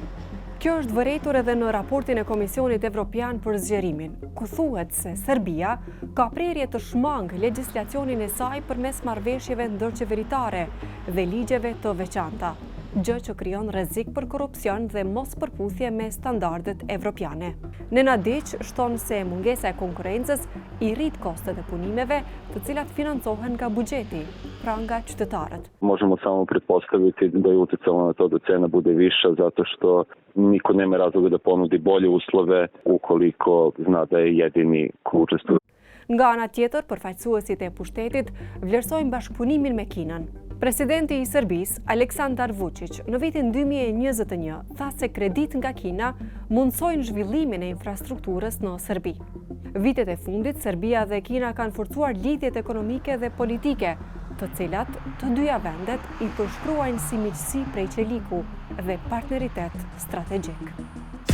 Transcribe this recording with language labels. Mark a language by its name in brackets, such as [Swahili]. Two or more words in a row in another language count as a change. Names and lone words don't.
[Albanian] Kjo është vërejtur edhe në raportin e Komisionit Evropian për zgjerimin, ku thuhet se Serbia ka prerje të shmangë legjislacionin e saj përmes marrëveshjeve ndërqeveritare dhe ligjeve të veçanta, gjë që krijon rrezik për korrupsion dhe mos përputhje me standardet evropiane. Nenadić shton se mungesa e konkurrencës i rrit kostet e punimeve, të cilat financohen nga buxheti, pra nga qytetarët. [Serbian] Možemo samo pretpostaviti da je uticalo na to da cena bude viša zato što niko nema razloga da ponudi bolje uslove ukoliko zna da je jedini ko učestvuje. [Albanian] Nga ana tjetër, përfaqësuesit e pushtetit vlerësojnë bashkëpunimin me Kinën. Presidenti i Serbisë, Aleksandar Vučić, në vitin 2021 tha se kredit nga Kina mundsojnë zhvillimin e infrastrukturës në Serbi. Vitet e fundit, Serbia dhe Kina kanë forcuar lidhjet ekonomike dhe politike, të cilat të dyja vendet i përshkruajnë si miqësi prej qeliku dhe partneritet strategjik.